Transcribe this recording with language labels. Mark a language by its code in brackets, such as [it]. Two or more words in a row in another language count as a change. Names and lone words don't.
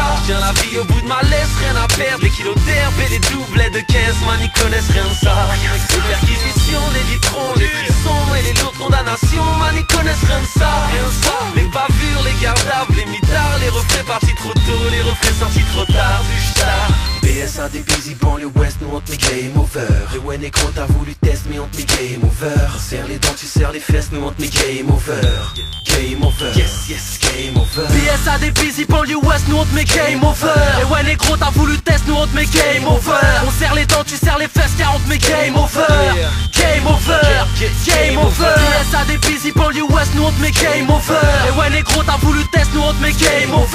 [fr] J'tiens la vie au bout de ma laisse, rien à perdre. Les kilos d'herbe et les doublets de caisse, man, ils connaissent rien de ça. Les perquisitions, les litrons, les frissons et les lourdes condamnations, man, ils connaissent rien de ça, rien de ça. Les bavures, les gardables, les mitards, les refrains partis trop tôt, les refrains sortis trop tard du chat. PSA des busy banlieue ouest, nous on te met [en] game over. [fr] Et ouais négro t'as voulu test mais on te met [en] game over. [fr] Serre les dents, tu serres les fesses, nous on te met [en] game over. Game over, yes yes game over. [fr] PSA des busy banlieue ouest, nous on te met [en] game over. [fr] Et ouais négro t'as voulu test, nous on te met [en] game over. [fr] On serre les dents, tu serres les fesses car on te met [en] game over. Game over, game over. [fr] PSA des busy banlieue ouest, nous on te met [en] game over. [fr] Et ouais négro t'as voulu test, nous on te met [en] game over.